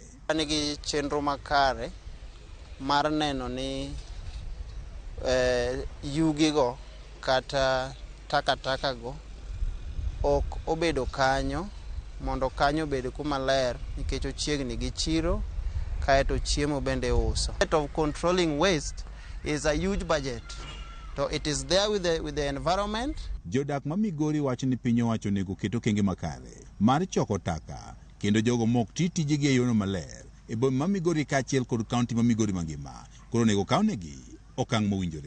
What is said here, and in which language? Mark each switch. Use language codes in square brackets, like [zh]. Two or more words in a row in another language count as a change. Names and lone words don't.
[luo] Nigi chenro makare mar neno ni yugi go kata taka go ok obedo kanyo, mondo kanyo obed kuma ler nikech ochiegni gi chiro kaeto chiemo bende uso. [en] Of controlling waste is a huge budget, so it is there with the environment. [luo] Jodak ma Migori wacho ni piny owacho nego keto kenge makare mar choko taka kendo jogo mok tijegi e yono maler e boma ma Migori kaachiel kod kaunti ma Migori mangima koro nego kawnegi okang' mowinjore.